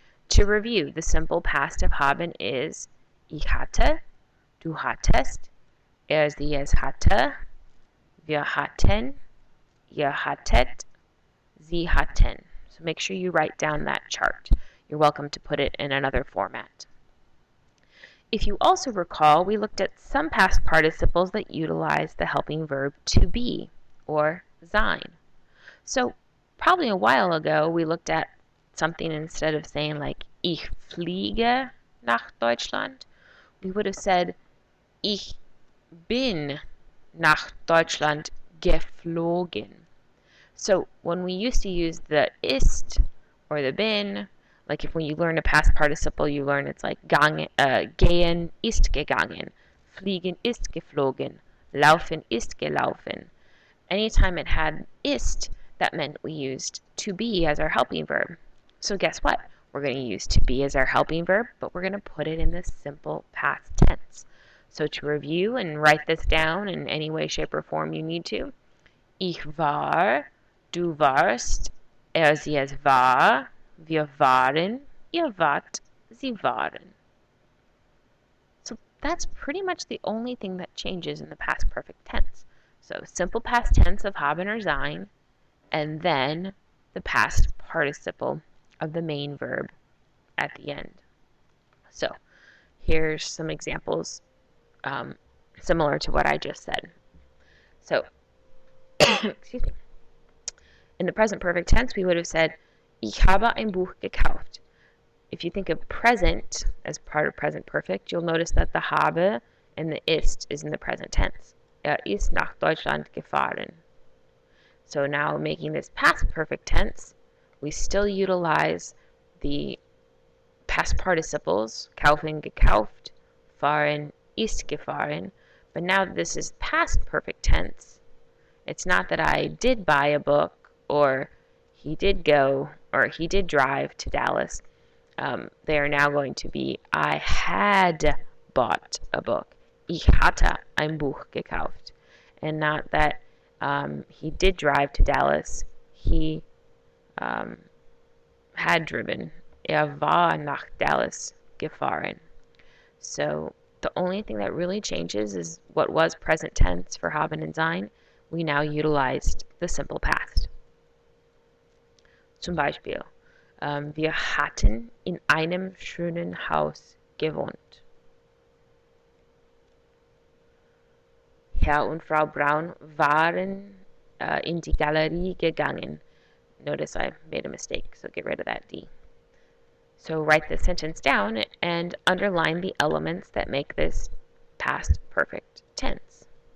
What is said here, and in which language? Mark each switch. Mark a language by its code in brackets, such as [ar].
[en] To review, the simple past of haben is [de] ich hatte, du hattest, sie es hatte, wir hatten, ihr hattet, sie hatten. [en] So make sure you write down that chart. You're welcome to put it in another format. If you also recall, we looked at some past participles that utilize the helping verb to be, or sein. So probably a while ago, we looked at something instead of saying like, [de] ich fliege nach Deutschland, [en] we would have said, [de] ich bin nach Deutschland geflogen. [en] So when we used to use the ist or the bin, like if when you learn a past participle, you learn it's like [de] gehen ist gegangen, fliegen ist geflogen, laufen ist gelaufen. [en] Anytime it had ist, that meant we used to be as our helping verb. So guess what? We're going to use to be as our helping verb, but we're going to put it in the simple past tense. So to review and write this down in any way, shape, or form you need to, [de] ich war, du warst, sie es war, wir waren, ihr wart, sie waren. [en] So that's pretty much the only thing that changes in the past perfect tense. So simple past tense of haben or sein, and then the past participle of the main verb at the end. So here's some examples similar to what I just said. So, excuse me. In the present perfect tense, we would have said, [de] Ich habe ein Buch gekauft. [en] If you think of present as part of present perfect, you'll notice that the habe and the ist is in the present tense. [de] Ist nach Deutschland gefahren. [en] So now making this past perfect tense, we still utilize the past participles, kaufen, gekauft, fahren, ist gefahren, but now this is past perfect tense. It's not that I did buy a book, or he did go, or he did drive to Dallas. They are now going to be, I had bought a book. [de] Ich hatte ein Buch gekauft. [en] And not that he did drive to Dallas. He had driven. [de] War nach Dallas gefahren. [en] So the only thing that really changes is what was present tense for haben and sein. We now utilized the simple past. [de] Zum Beispiel, wir hatten in einem schönen Haus gewohnt. Herr und Frau Braun waren in die Galerie gegangen. [en] Notice I made a mistake, so get rid of that D. So write the sentence down and underline the elements that make this past perfect tense.